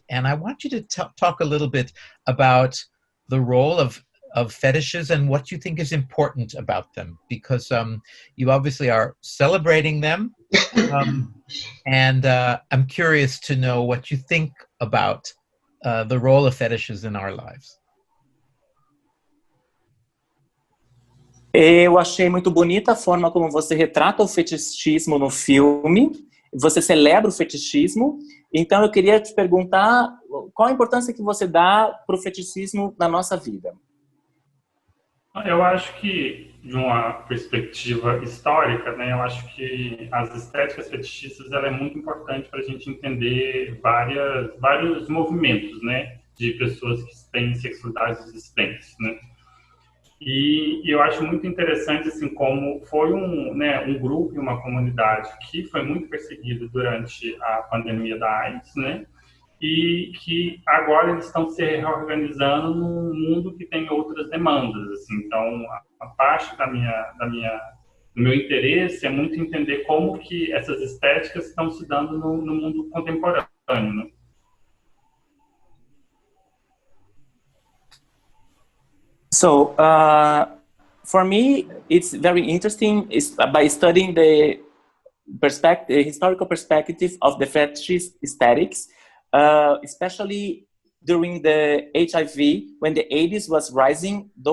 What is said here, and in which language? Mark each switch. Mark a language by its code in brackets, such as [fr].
[en] And I want you to talk a little bit about the role of fetishes and what you think is important about them, because you obviously are celebrating them. And I'm curious to know what you think about the role of fetishes in our lives. [pt] Eu achei muito bonita a forma como você retrata o fetichismo no filme. Você celebra o fetichismo. Então, eu queria te perguntar qual a importância que você dá para o fetichismo na nossa vida. Eu acho que, de uma perspectiva histórica, né, eu acho que as estéticas fetichistas ela é muito importante para a gente entender vários movimentos, né, de pessoas que têm sexualidades existentes, né. E eu acho muito interessante, assim, como foi um grupo e uma comunidade que foi muito perseguido durante a pandemia da AIDS, né? E que agora eles estão se reorganizando num mundo que tem outras demandas, assim. Então, a parte do meu interesse é muito entender como que essas estéticas estão se dando no mundo contemporâneo, né? [en] So, for me, it's very interesting by studying the historical perspective of the fetish aesthetics, especially during the HIV, when the AIDS was rising.